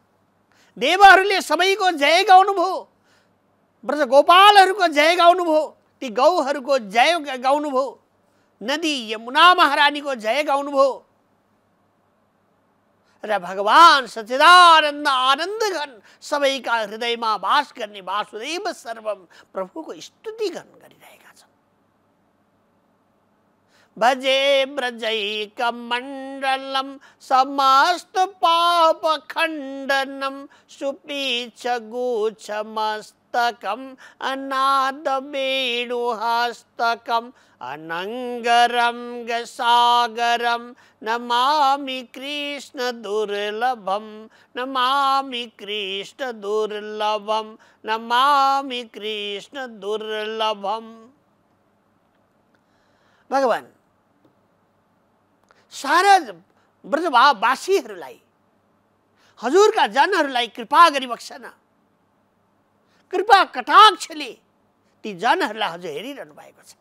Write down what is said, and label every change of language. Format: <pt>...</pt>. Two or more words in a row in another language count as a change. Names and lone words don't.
<ne>देवहरूले सबैको जय गाउनुभयो, ब्रजगोपालहरूको जय गाउनुभयो, ती गौहरूको जय गाउनुभयो, नदी यमुना महारानीको जय गाउनुभयो र भगवान सच्चिदानन्द आनन्द घन सबैका हृदयमा वास गर्ने</ne> <sa>वासुदेव सर्वम</sa> <ne>प्रभुको स्तुति गरिरहेका छन्।</ne> <sa>भजे ब्रजैकमण्डलं समस्त पाप खण्डनं सुपीच्छ गुच्छमस्तकम् अनाद वेणुहस्तकम् अनंगरंग सागरम नमामि कृष्ण दुर्लभम, नमामि कृष्ण दुर्लभम, नमामि कृष्ण दुर्लभम।</sa> <ne>भगवान सारा ब्रजवासीहरूलाई हजुरका जनहरूलाई कृपा गरिबक्सन। कृपा कटाक्षले ती जनहरूलाई हजुर हेरिरहनु भएको छ।</ne>